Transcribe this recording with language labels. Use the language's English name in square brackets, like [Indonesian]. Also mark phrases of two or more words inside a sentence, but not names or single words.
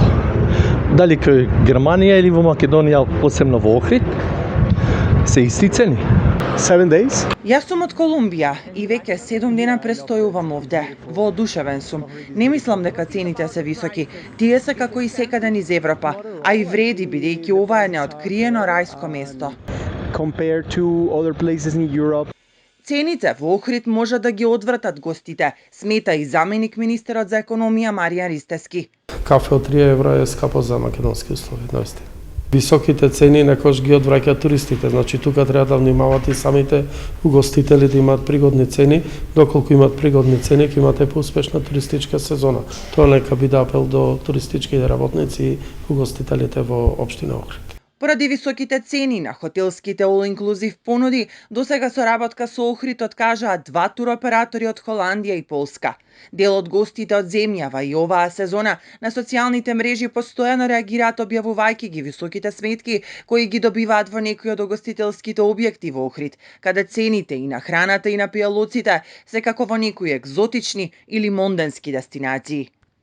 [Macedonian] Дали кај Германија или во Македонија, посебно во Охрид, се исти цени. [English] 7 days. [Macedonian] Јас сум од Колумбија и веќе 7 дена престојувам овде. Воодушевен сум. Не мислам дека цените се високи. Тие се како и секаде низ Европа, а и вреди бидејќи ова е неоткриено рајско место. [English] Compared to other places in Europe. [Macedonian] Цените во Охрид може да ги одвратат гостите, смета и заменик министерот за економија Маријан Ристески. Кафе од 3 евра е скапо за македонски услови, наистина. Високите цени некош ги одвраќаат туристите, значи тука треба да внимават и самите угостители да имаат пригодни цени, доколку имаат пригодни цени, ќе имате поуспешна туристичка сезона. Тоа нека биде апел до туристичките работници и угостителите во општина Охрид. Поради високите цени на хотелските all-inclusive понуди, досега соработка со Охрид откажаа 2 туроператори од Холандија и Полска. Дел од гостите од земјава и оваа сезона на социјалните мрежи постојано реагираат објавувајќи ги високите сметки кои ги добиваат во некои од угостителските објекти во Охрид, каде цените и на храната и на пијалоците се како во некои екзотични или монденски дестинации.